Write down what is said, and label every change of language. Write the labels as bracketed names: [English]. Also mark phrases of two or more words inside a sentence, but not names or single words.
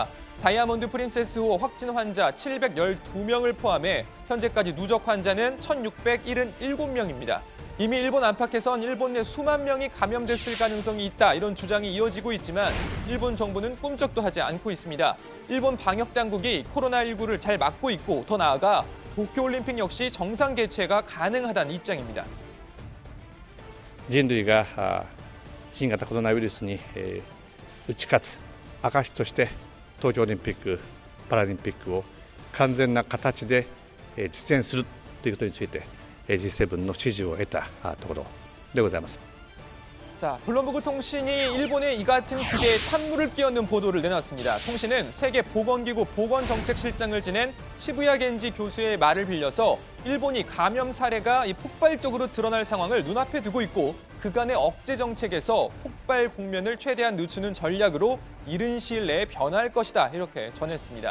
[Korean] 다이아몬드 프린세스호 확진 환자 712명을 포함해 현재까지 누적 환자는 1,677명입니다. 이미 일본 안팎에선 일본 내 수만 명이 감염됐을 가능성이 있다, 이런 주장이 이어지고 있지만 일본 정부는 꿈쩍도 하지 않고 있습니다. 일본 방역당국이 코로나19를 잘 막고 있고 더 나아가 도쿄올림픽 역시 정상 개최가 가능하다는 입장입니다. [Japanese] 人類が新型コロナウイルスに打ち勝つ証として東京オリンピック・パラリンピックを完全な形で実現するということについて G7 の支持を得たところでございます。 [Korean] 자, 블룸버그 통신이 일본의 이 같은 기대에 찬물을 끼얹는 보도를 내놨습니다. 통신은 세계보건기구 보건정책실장을 지낸 시부야 겐지 교수의 말을 빌려서 일본이 감염 사례가 폭발적으로 드러날 상황을 눈앞에 두고 있고 그간의 억제 정책에서 폭발 국면을 최대한 늦추는 전략으로 이른 시일 내에 변화할 것이다 이렇게 전했습니다.